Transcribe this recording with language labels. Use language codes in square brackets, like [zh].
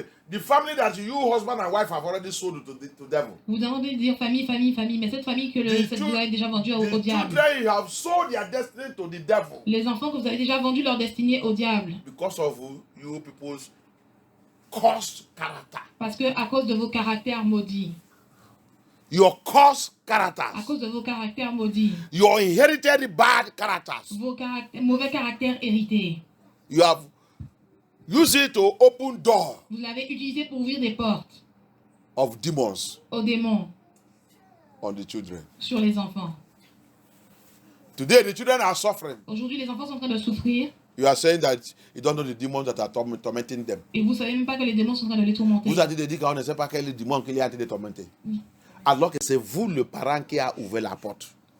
[en] The family that you, husband and wife, have already sold to devil. [fr] Vous demandez de dire famille, mais cette famille que vous avez déjà vendue au diable. [en] Children, you have sold their destiny to the devil. [fr] Les enfants que vous avez déjà vendu leur destinée au diable. [en] Because of you people's cursed character. [fr] Parce que à cause de vos caractères maudits. [en] Your cursed characters. [fr] À cause de vos caractères maudits. [en] Your inherited bad characters. [fr] Vos mauvais caractères hérités. [en] You have used it to open door. [fr] Vous l'avez utilisé pour ouvrir des portes. [en] Of demons. [fr] Aux démons. [en] On the children. [fr] Sur les enfants. [en] Today the children are suffering. [fr] Aujourd'hui les enfants sont en train de souffrir. [en] You are saying that you don't know the demons that are tormenting them. [fr] Et vous savez même pas que les démons sont en train de les tourmenter. Vous avez dit qu'on ne sait pas quel est le démon qui est en train de tormenter. Alors que c'est vous le parent qui a ouvert la porte.